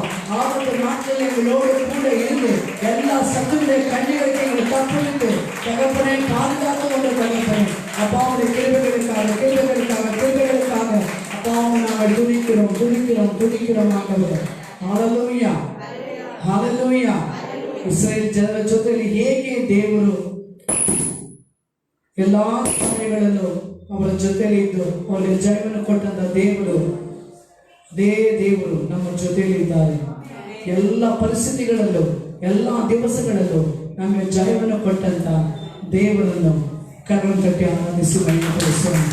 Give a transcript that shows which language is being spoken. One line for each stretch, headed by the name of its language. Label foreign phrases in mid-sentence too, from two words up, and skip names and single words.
Tamil: ஆபத்து நாட்கள் எங்களோடு கூட இருந்து எல்லா சத்துடைய கண்ணிகளுக்கு எங்களை தப்பித்து தகப்பனை பாதுகாத்து கொண்ட தகப்பனை அப்பாவுடைய கிருபைகளுக்காக அப்பாவை நாங்கள் துதிக்கிறோம் துதிக்கிறோம் துதிக்கிறோம் ஆண்டவரே. ஹல்லேலூயா ಹಲ್ಲೆಲೂಯಾ.
Kannada: ಇಸ್ರಾಯೇಲ್ ಜನರ ಜೊತೆಯಲ್ಲಿ ಹೇಗೆ ದೇವರು ಎಲ್ಲಾ ಸಮಯಗಳಲ್ಲೂ ಅವರ ಜೊತೆಯಲ್ಲಿ ಇದ್ದು ಅವರಿಗೆ ಜಯವನ್ನು ಕೊಟ್ಟಂತ ದೇವರು ಅದೇ ದೇವರು ನಮ್ಮ ಜೊತೆಯಲ್ಲಿ ಇದ್ದಾರೆ. ಎಲ್ಲ ಪರಿಸ್ಥಿತಿಗಳಲ್ಲೂ ಎಲ್ಲ ದಿವಸಗಳಲ್ಲೂ ನಮಗೆ ಜಯವನ್ನು ಕೊಟ್ಟಂತ ದೇವರನ್ನು ಕರಳು ತಟ್ಟಿ ಆನಂದಿಸಿ ಮಹಿಮೆಪಡಿಸೋಣ.